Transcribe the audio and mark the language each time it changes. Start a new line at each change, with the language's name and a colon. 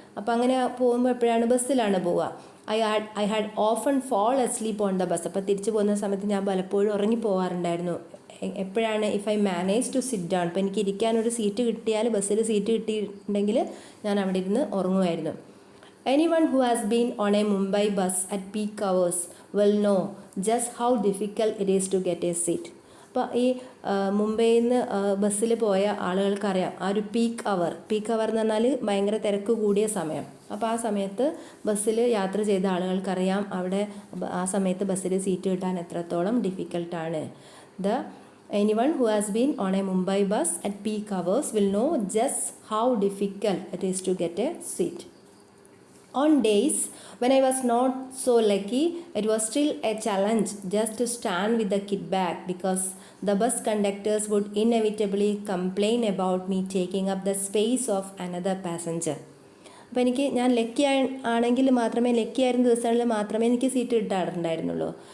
Malayalam: അപ്പോൾ അങ്ങനെ പോകുമ്പോൾ എപ്പോഴാണ്? ബസ്സിലാണ് പോവുക.
English: I had often fall asleep on the bus.
Malayalam: അപ്പോൾ തിരിച്ച് പോകുന്ന സമയത്ത് ഞാൻ പലപ്പോഴും ഉറങ്ങിപ്പോവാറുണ്ടായിരുന്നു. എപ്പോഴാണ്?
English: If I manage to sit down.
Malayalam: അപ്പോൾ എനിക്ക് ഇരിക്കാനൊരു സീറ്റ് കിട്ടിയാൽ, ബസ്സിൽ സീറ്റ് കിട്ടിയിട്ടുണ്ടെങ്കിൽ ഞാൻ അവിടെ ഇരുന്ന് ഉറങ്ങുമായിരുന്നു.
English: Anyone who has been on a Mumbai bus at peak hours will know just how difficult it is to get a seat.
Malayalam: അപ്പോൾ ഈ മുംബൈയിൽ നിന്ന് ബസ്സിൽ പോയ ആളുകൾക്കറിയാം ആ ഒരു പീക്ക് അവർ എന്ന് പറഞ്ഞാൽ ഭയങ്കര തിരക്ക് കൂടിയ സമയം. അപ്പോൾ ആ സമയത്ത് ബസ്സിൽ യാത്ര ചെയ്ത ആളുകൾക്കറിയാം അവിടെ ആ സമയത്ത് ബസ്സിൽ സീറ്റ് കിട്ടാൻ എത്രത്തോളം ഡിഫിക്കൽട്ടാണ്.
English: Anyone who has been on a Mumbai bus at peak hours will know just how difficult it is to get a seat. On days when I was not so lucky, it was still a challenge just to stand with the kit bag because the bus conductors would inevitably complain about me taking up the space of another passenger.
Malayalam: അപ്പോൾ ഞാൻ lucky ആയിരുന്ന ദിവസങ്ങളിൽ മാത്രമേ എനിക്ക് seat കിട്ടാറുണ്ടായിരുന്നുള്ളൂ.